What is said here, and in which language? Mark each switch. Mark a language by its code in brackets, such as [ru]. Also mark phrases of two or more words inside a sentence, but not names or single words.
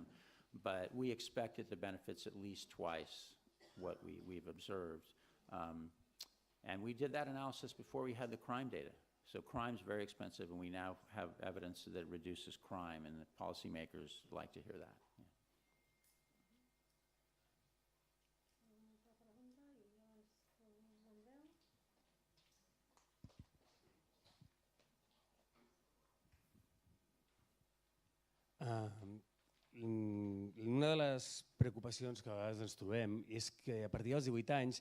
[en] But we expected the benefits at least twice what we've observed. And we did that analysis before we had the crime data. So crime's very expensive, and we now have evidence that it reduces crime, and the policymakers like to hear that. Yeah. [ca] Una de les preocupacions que a vegades ens trobem és que a partir dels 18 anys